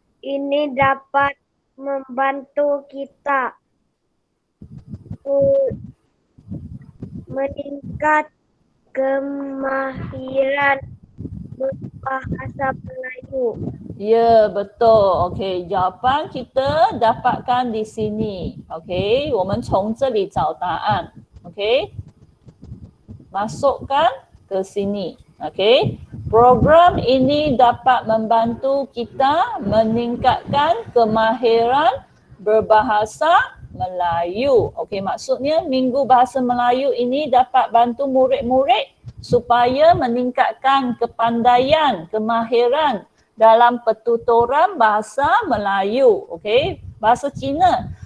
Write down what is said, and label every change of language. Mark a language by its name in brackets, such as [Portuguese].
[Malay] ini dapat membantu kita meningkat kemahiran berbahasa Melayu. Ya, betul. Okey, jawapan kita dapatkan di sini. [Chinese] Okey, 我们从这里找答案. [Malay] Okey. Masukkan ke sini. Okey. Program ini dapat membantu kita meningkatkan kemahiran berbahasa Melayu. Okey, maksudnya Minggu Bahasa Melayu ini dapat bantu murid-murid supaya meningkatkan kepandaian, kemahiran dalam pertuturan bahasa Melayu ，OK， bahasa Cina